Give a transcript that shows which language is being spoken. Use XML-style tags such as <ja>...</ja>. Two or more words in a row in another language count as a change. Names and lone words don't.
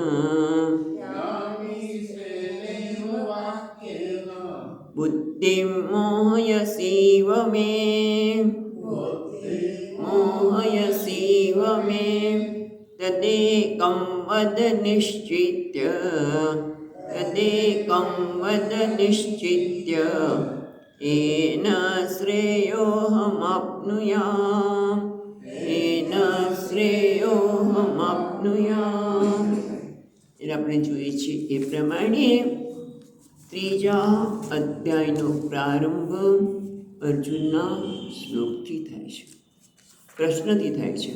<sa>बुद्धिं मोहयसीव मे तदेकं वद निश्चित्य येन श्रेयोऽहमाप्नुयाम्।</sa> <gu>એટલે આપણે જોઈએ છીએ એ પ્રમાણે ત્રીજા અધ્યાયનો પ્રારંભ અર્જુનના શ્લોકથી થાય છે, પ્રશ્નથી થાય છે.</gu>